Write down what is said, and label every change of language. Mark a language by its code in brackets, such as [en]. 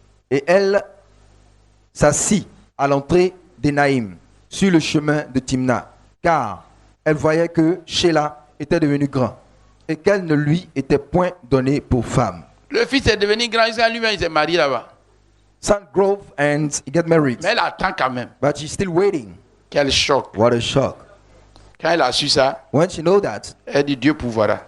[fr] Et elle s'assit à l'entrée d'Énaïm, sur le chemin de Timna, car elle voyait que Sheila était devenu grand et qu'elle ne lui était point donnée pour femme. Le fils est devenu grand jusqu'à lui-même, il s'est marié là-bas. [en] Son grew and he got married, [fr] Mais elle attend quand même. [en] but she's still waiting. [fr] Quel choc. [en] What a shock. [fr] Quand elle a su ça, [en] When she know that, [fr] elle dit Dieu pourvoira.